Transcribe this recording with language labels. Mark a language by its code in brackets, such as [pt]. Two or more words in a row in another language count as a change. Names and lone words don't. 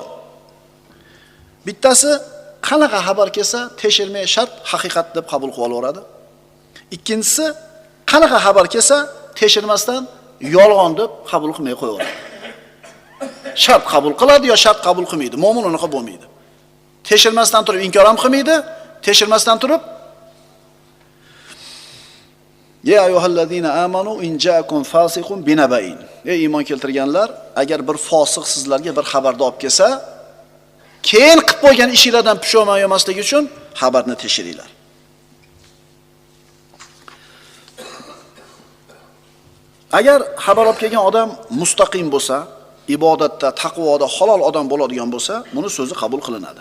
[uz] Bittasi qanaqa xabar kelsa, tekshirmay shart haqiqat deb qabul qilib olaveradi. Ikkinchisi qanaqa xabar kelsa, tekshirmasdan yolg'on deb qabul qilmay qo'yaveradi. Shart qabul qiladi yo shart qabul qilmaydi. Mo'min unaqa bo'lmaydi. Tekshirmasdan turib inkor ham qilmaydi, tekshirmasdan turib [ar] يا أيها الذين آمنوا إن جاءكم فاسق بنبإ. [uz] Ey iymon keltirganlar, agar bir fosiq sizlarga bir xabarni olib kelsa, keyin qilib qo'ygan ishingizdan pushaymon olmasligi uchun xabarni tekshiringlar. Agar xabar olib kelgan odam mustaqim bo'lsa, ibodatda, taqvoda halol odam bo'ladigan bo'lsa, buni so'zi qabul qilinadi.